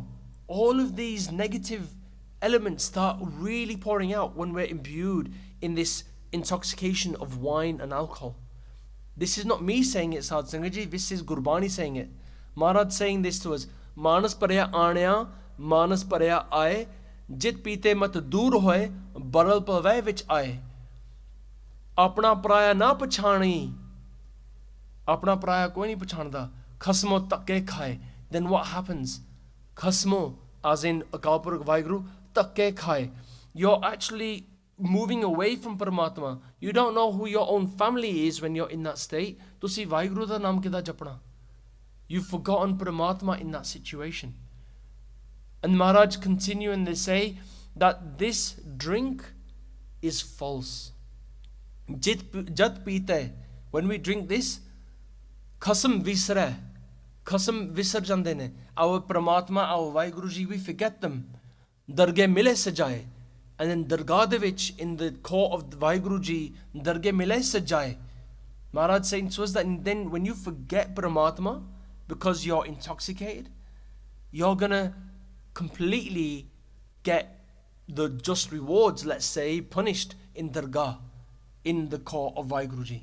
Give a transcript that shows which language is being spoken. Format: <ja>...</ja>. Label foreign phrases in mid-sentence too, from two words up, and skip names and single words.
<en>All of these negative elements start really pouring out when we're imbued in this intoxication of wine and alcohol. This is not me saying it, Sadh Sangat Ji, this is Gurbani saying it. Maharaj saying this to us.</en> <pa>ਮਾਣਸ ਪਰਿਆ ਆਣਿਆ, ਮਾਣਸ ਪਰਿਆ ਆਏ, ਜਿਤ ਪੀਤੇ ਮਤ ਦੂਰ ਹੋਏ, ਬਰਲ ਪਵੈ ਵਿਚ ਆਏ. ਆਪਣਾ ਪਰਾਇਆ ਨਾ ਪਛਾਣੀ. ਆਪਣਾ ਪਰਾਇਆ ਕੋਈ ਨਹੀਂ ਪਛਾਣਦਾ. ਖਸਮੋ ਟੱਕੇ ਖਾਏ.</pa> <en>Then what happens? Khasmo, as in Akal Purkh Vaheguru,</en> <pa>ਟੱਕੇ ਖਾਏ.</pa> <en>You're actually moving away from Paramatma. You don't know who your own family is when you're in that state.</en> <pa>ਤੁਸੀਂ ਵਾਹਿਗੁਰੂ ਦਾ ਨਾਮ ਕਿੱਦਾਂ ਜਪਣਾ.</pa> <en>You've forgotten Paramatma in that situation. And Maharaj continue and they say that this drink is false.</en> <pa>ਜਤ ਪੀਤੇ.</pa> <en>When we drink this,</en> <pa>ਖਸਮ ਵਿਸਰ ਜਾਂਦੇ ਨੇ.</pa> <en>Our Paramatma, our Vaheguru Ji, we forget them.</en> <pa>ਦਰਗਹ ਮਿਲੇ ਸਜਾਏ.</pa> <en>And then</en> <pa>ਦਰਗਹ ਦੇ ਵਿਚ,</pa> <en>in the court of the Vaheguru Ji,</en> <pa>ਦਰਗਹ ਮਿਲੇ ਸਜਾਏ.</pa> <en>Maharaj saying to us that then when you forget Paramatma, because you're intoxicated, you're gonna completely get the just rewards, let's say, punished in Dargah, in the court of Vaheguru Ji.</en>